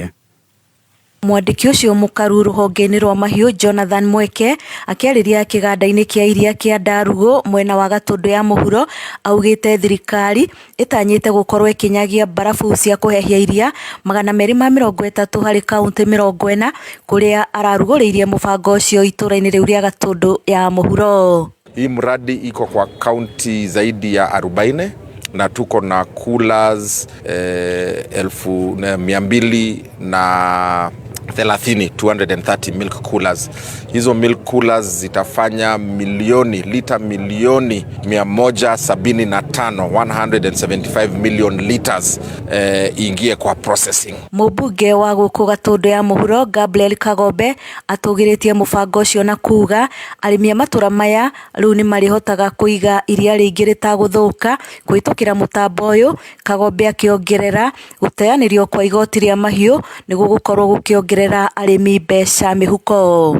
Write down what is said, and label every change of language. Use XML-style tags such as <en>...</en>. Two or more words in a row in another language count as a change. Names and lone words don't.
<ki>Mwandiki ucio mukaru ruhonge-ini rwa mahiu Jonathan Mweke akiariria kiganda-ini kia iria kia Ndarugo mwena wa Gatundu ya muhuro augite thirikari itanyite gukorwo ikinyagia barafu cia kuhehia iria 230 hari kaunti 40 kuria araruguriirie mubango ucio itura-ini riu ria Gatundu ya muhuro.</ki> <sw>Hii mradi iko kwa kaunti zaidi ya 40 na tuko na coolers 230</sw> <en>milk coolers.</en> <sw>Hizo</sw> <en>milk coolers</en> <sw>zitafanya lita milioni 175 175</sw> <en>million liters</en> <sw>ingie kwa processing.</sw> <ki>Mubunge wa guku Gatundu ya muhuro Gabriel Kagombe atugiritie mubango ucio na kuga arimi matura maya riu ni marihotaga kuiga iria ringi ritaguthuka kuitukira mutambo uyu. Kagombe akiongerera guteanirio kwa igoti ria mahiu niguo gukorwo gukiongerera arimi mbeca mihuko.</ki>